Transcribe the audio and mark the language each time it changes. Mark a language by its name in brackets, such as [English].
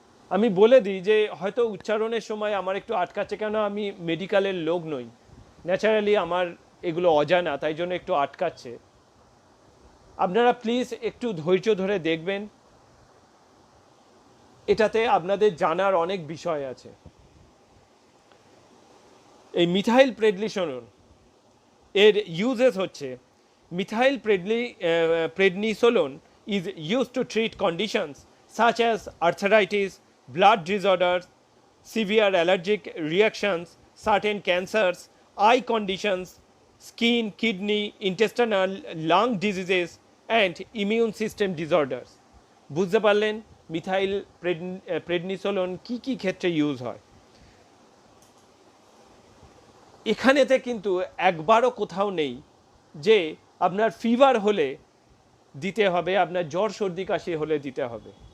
[Bangla] আমি বলে দিই যে হয়তো উচ্চারণের সময় আমার একটু আটকাচ্ছে, কেন আমি মেডিকেলের লোক নই, ন্যাচারালি আমার এগুলো অজানা, তাই জন্য একটু আটকাচ্ছে। আপনারা প্লিজ একটু ধৈর্য ধরে দেখবেন, এটাতে আপনাদের জানার অনেক বিষয় আছে। এই মিথাইল প্রেডনিসোলোন এর ইউজেস হচ্ছে, methyl [English] prednisolone is used to treat conditions such as arthritis, blood disorders, severe allergic reactions, certain cancers, eye conditions, skin, kidney, intestinal, lung diseases, and immune system disorders. [Bangla] বুঝতে পারলেন methyl prednisolone কী কী ক্ষেত্রে use হয়। এখানেতে কিন্তু একবারও কোথাও নেই যে আপনার ফিভার হলে দিতে হবে, আপনার জ্বর সর্দি কাশি হলে দিতে হবে।